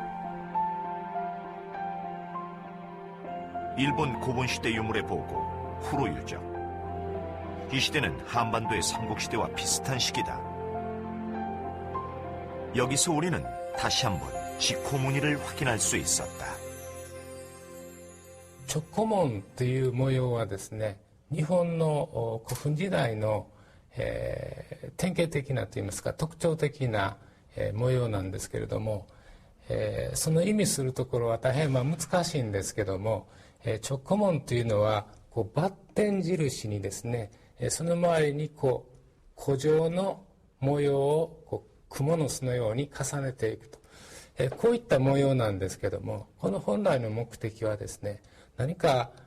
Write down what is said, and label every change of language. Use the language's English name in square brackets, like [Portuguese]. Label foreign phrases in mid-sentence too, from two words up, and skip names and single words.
[Korean] 일본 고분시대 유물의 보고 후로유적. 이 시대는 한반도의 삼국시대와 비슷한 시기다. 여기서 우리는 다시 한번 직호무늬를 확인할 수 있었다. [Japanese] 直古文という模様はですね、日本の古墳時代の、典型的なといいますか特徴的な、模様なんですけれども、その意味するところは大変難しいんですけども、直古文というのはバッテン印にですね、その周りに古状の模様を蜘蛛の巣のように重ねていくと、こういった模様なんですけども、この本来の目的はですね、何か